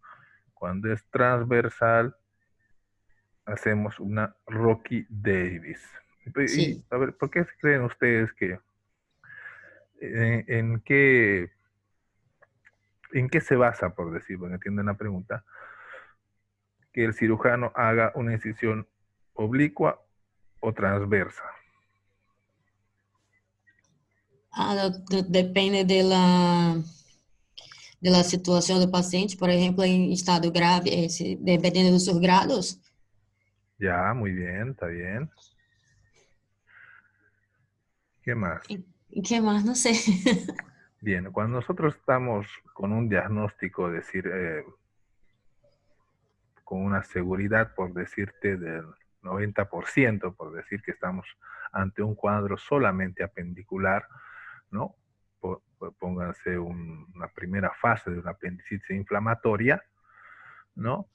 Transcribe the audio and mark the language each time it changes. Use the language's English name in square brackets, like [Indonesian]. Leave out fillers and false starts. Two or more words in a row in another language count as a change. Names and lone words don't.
[Spanish] Cuando es transversal, hacemos una Rocky Davis. Y, [Portuguese] Sim. [Spanish] a ver, ¿por qué creen ustedes que en qué se basa, por decir, porque entienden la pregunta, que el cirujano haga una incisión oblicua o transversa? [Portuguese] Depende da situação do paciente, por exemplo, em estado grave, dependendo dos seus grados. [Spanish] Ya, muy bien, está bien. ¿Qué más? [Portuguese] E que mais? Não sei. [Spanish] Bien, cuando nosotros estamos con un diagnóstico, decir, con una seguridad, por decirte, del 90%, por decir que estamos ante un cuadro solamente apendicular, ¿no? Pónganse una primera fase de una apendicitis inflamatoria, ¿no?